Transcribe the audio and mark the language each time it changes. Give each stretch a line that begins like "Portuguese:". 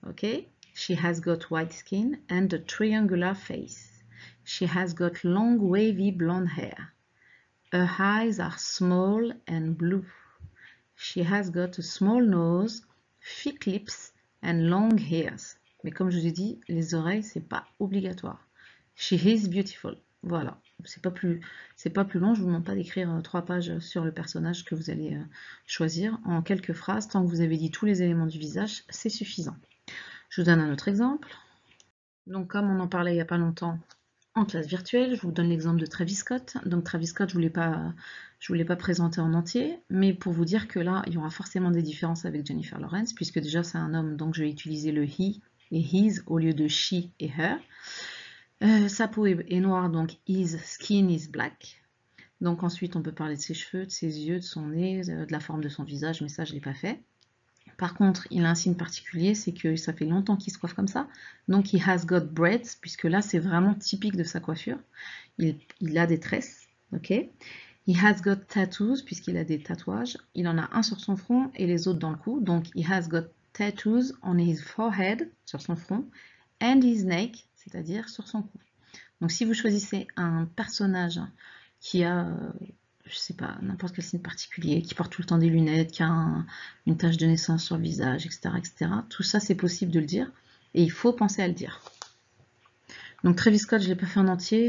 English: Okay, she has got white skin and a triangular face. She has got long wavy blonde hair. Her eyes are small and blue. She has got a small nose, thick lips and long hairs.
French: Mais comme je vous ai dit, les oreilles, c'est pas obligatoire.
English: She is beautiful.
French: Voilà. C'est pas plus long. Je vous demande pas d'écrire 3 pages sur le personnage que vous allez choisir. En quelques phrases, tant que vous avez dit tous les éléments du visage, c'est suffisant. Je vous donne un autre exemple. Donc, comme on en parlait il n'y a pas longtemps, en classe virtuelle, je vous donne l'exemple de Travis Scott. Donc Travis Scott, je ne voulais pas présenter en entier, mais pour vous dire que là, il y aura forcément des différences avec Jennifer Lawrence, puisque déjà c'est un homme, donc je vais utiliser le he et his au lieu de she et her. Sa peau est noire, donc
English: his skin is black.
French: Donc ensuite, on peut parler de ses cheveux, de ses yeux, de son nez, de la forme de son visage, mais ça, je ne l'ai pas fait. Par contre, il a un signe particulier, c'est que ça fait longtemps qu'il se coiffe comme ça. Donc,
English: he has got braids,
French: puisque là, c'est vraiment typique de sa coiffure. Il a des tresses, ok.
English: He has got tattoos,
French: puisqu'il a des tatouages. Il en a un sur son front et les autres dans le cou.
English: Donc, he has got tattoos on his forehead,
French: sur son front,
English: and his neck,
French: c'est-à-dire sur son cou. Donc, si vous choisissez un personnage qui a je sais pas, n'importe quel signe particulier, qui porte tout le temps des lunettes, qui a une tache de naissance sur le visage, etc., etc. Tout ça, c'est possible de le dire, et il faut penser à le dire. Donc Travis Scott, je ne l'ai pas fait en entier.